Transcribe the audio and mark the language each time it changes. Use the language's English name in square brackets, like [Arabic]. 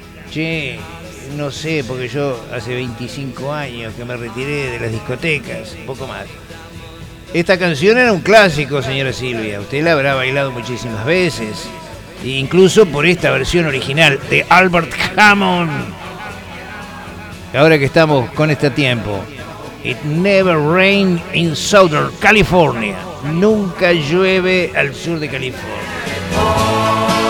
[Spanish] Che, no sé, porque yo hace 25 años que me retiré de las discotecas, un poco más. Esta canción era un clásico, señora Silvia. Usted la habrá bailado muchísimas veces. E incluso por esta versión original de Albert Hammond. Ahora que estamos con este tiempo. [English] It never rained in Southern California. [Spanish] Nunca llueve al sur de California.